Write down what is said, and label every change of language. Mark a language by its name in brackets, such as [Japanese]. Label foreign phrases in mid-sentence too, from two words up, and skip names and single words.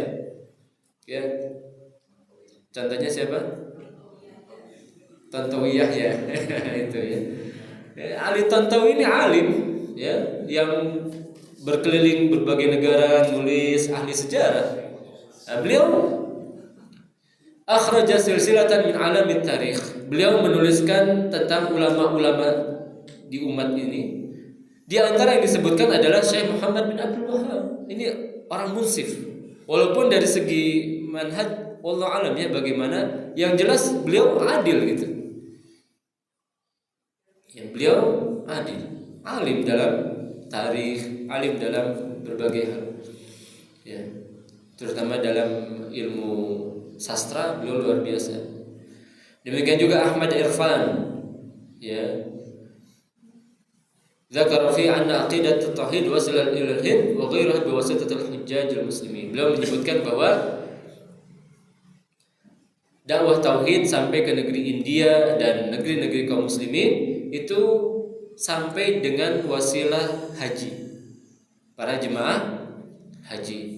[Indonesian] Ya. Contohnya siapa? Tontowiyah ya. Itu ya. Ali Tontowi ini alim ya, yang berkeliling berbagai negara, nulis, ahli sejarah. Nah, beliau [Arabic] أخرج سلسلة من أعلام التاريخ. [Indonesian] Beliau menuliskan tentang ulama-ulama di umat ini. Di antara yang disebutkan adalah Syekh Muhammad bin Abdul Wahab. Ini orang munsif. Walaupun dari segi manhaj [Arabic] الله أعلم [Indonesian] ya bagaimana, yang jelas beliau adil gitu. Yang beliau adil, alim dalam tarikh, alim dalam berbagai hal. Ya. Terutama dalam ilmu sastra beliau luar biasa. Demikian juga Ahmad Irfan. Ya. [Arabic] ذكر في أن عقيدة التوحيد وصلت إلى الهند وغيرها بواسطة الحجاج المسلمين. [Indonesian] Beliau menyebutkan bahwa dakwah tauhid sampai ke negeri India dan negeri-negeri kaum muslimin itu sampai dengan wasilah haji. Para jemaah haji.